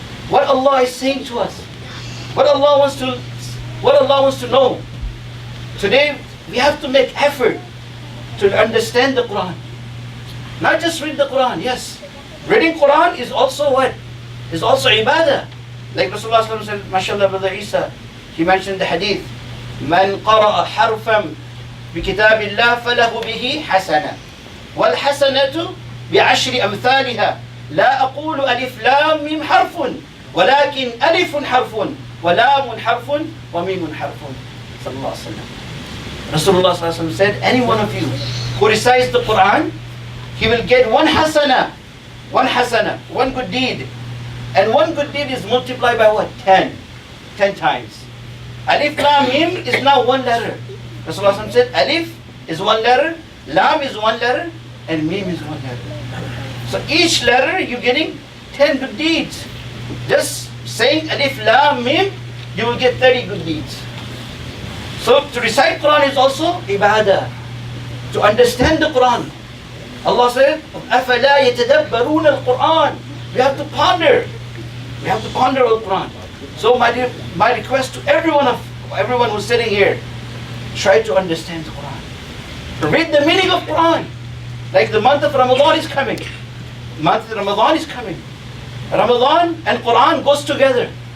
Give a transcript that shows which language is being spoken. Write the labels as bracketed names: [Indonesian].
[English] What Allah is saying to us. What Allah wants to know. Today, we have to make effort to understand the Quran. Not just read the Quran, yes. Reading Quran is also what? Is also ibadah. Like Rasulullah sallallahu alaihi wasallam said, mashallah, Brother Isa, he mentioned the hadith, [Arabic] من قرأ حرفا بكتاب الله فله به حسنة والحسنة بعشر أمثالها لا أقول ألف لام ميم حرف ولكن ألف حرف ولام حرف وميم حرف صلى الله عليه وسلم. [English] Rasulullah sallallahu alaihi wasallam said, any one of you who recites the Quran, he will get one hasana, one good deed. And one good deed is multiplied by what? 10 times. Alif Lam Mim is now one letter. Rasulullah said, Alif is one letter, Lam is one letter, and Mim is one letter. So each letter you're getting 10 good deeds. Just saying Alif Lam Mim, you will get 30 good deeds. So to recite Quran is also ibadah. To understand the Quran. Allah said, [Arabic] أَفَلَا يَتَدَبَّرُونَ الْقُرْآنِ. [English] We have to ponder. We have to ponder the Quran. So my request to everyone who's sitting here, try to understand the Quran. Read the meaning of Quran. Like the month of Ramadan is coming. Ramadan and Quran goes together.